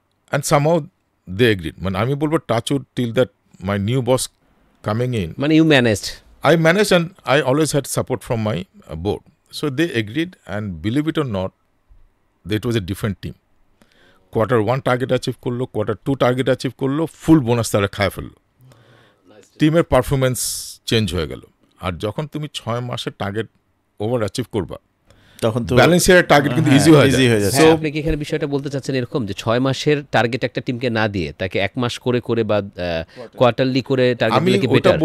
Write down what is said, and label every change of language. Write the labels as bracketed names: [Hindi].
[English] And somehow they agreed. [Bangla] মানে আমি বলবো [English] Touch wood till that my new boss coming in, মানে you managed. I managed and I always had support from my board. So they agreed, and believe it or not, it was a different team. [Bangla] Quarter 1 target achieve করলো, Quarter 2 target achieve করলো, ফুল bonus তারা খায় ফেললো, টিমের performance change হয়ে গেল। আর যখন তুমি 6 মাসের টার্গেট ওভার অ্যাচিভ করবা, তখন তো ব্যালেন্স ইয়ারের টার্গেট কিন্তু ইজি হয়ে যায়। সো আপনি কি এখানে বিষয়টা বলতে চাচ্ছেন এরকম যে 6 মাসের টার্গেট একটা টিমকে না দিয়ে তাকে 1 মাস করে করে বা কোয়ার্টারলি করে টার্গেট দিলে কি বেটার?